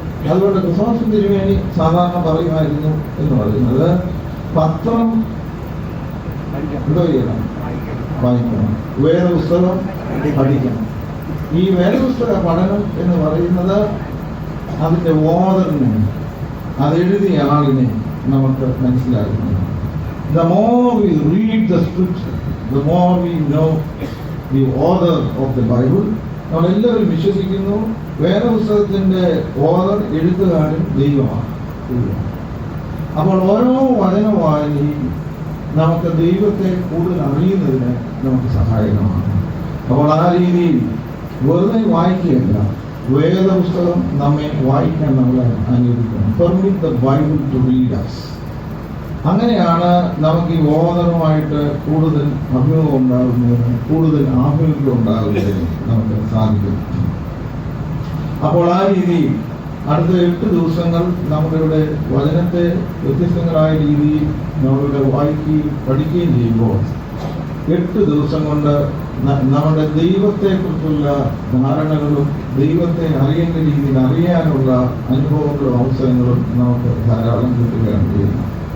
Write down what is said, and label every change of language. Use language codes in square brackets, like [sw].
[ml] അതുകൊണ്ട് ക്രിസ്മസ് തിരുമേനി സാധാരണ പറയുമായിരുന്നു എന്ന് പറയുന്നത്, പത്രം എന്തോ ചെയ്യണം? വായിക്കണം. വേദപുസ്തകം പഠിക്കണം. ഈ വേദപുസ്തക പഠനം എന്ന് പറയുന്നത് അതിൻ്റെ ഓർഡറിനെ, അതെഴുതിയ ആളിനെ നമുക്ക് മനസ്സിലാക്കുന്നു. [en] The more we read the scripture, the more we know the author of the Bible. [ml] നമ്മളെല്ലാവരും വിശ്വസിക്കുന്നു വേദപുസ്തകത്തിന്റെ ഓർഡർ എഴുത്തുകാരൻ ദൈവമാണ്. അപ്പോൾ ഓരോ വചന വായനയും നമുക്ക് ദൈവത്തെ കൂടുതൽ അറിയുന്നതിന് നമുക്ക് സഹായകമാണ്. അപ്പോൾ ആ രീതിയിൽ വെറുതെ വായിക്കുകയല്ല, വേദപുസ്തകം നമ്മെ വായിക്കാൻ നമ്മളെ അനുവദിക്കണം. [en] Permit the Bible to read us. [ml] അങ്ങനെയാണ് നമുക്ക് ഈ ഓദറുമായിട്ട് കൂടുതൽ അഭിമുഖം ഉണ്ടാകുന്നതിന്, കൂടുതൽ ആഭിമുഖ്യം ഉണ്ടാകുന്നതിന് നമുക്ക് സാധിക്കും. അപ്പോൾ ആ രീതിയിൽ അടുത്ത 8 ദിവസങ്ങൾ നമ്മളിവിടെ വചനത്തെ വ്യത്യസ്തങ്ങളായ രീതിയിൽ നമ്മളിവിടെ വായിക്കുകയും പഠിക്കുകയും ചെയ്യുമ്പോൾ 8 ദിവസം കൊണ്ട് നമ്മുടെ ദൈവത്തെക്കുറിച്ചുള്ള ധാരണകളും ദൈവത്തെ അറിയേണ്ട രീതിയിൽ അറിയാനുള്ള അനുഭവങ്ങളും അവസരങ്ങളും നമുക്ക് ധാരാളം കിട്ടുകയാണ് ചെയ്യുന്നത്.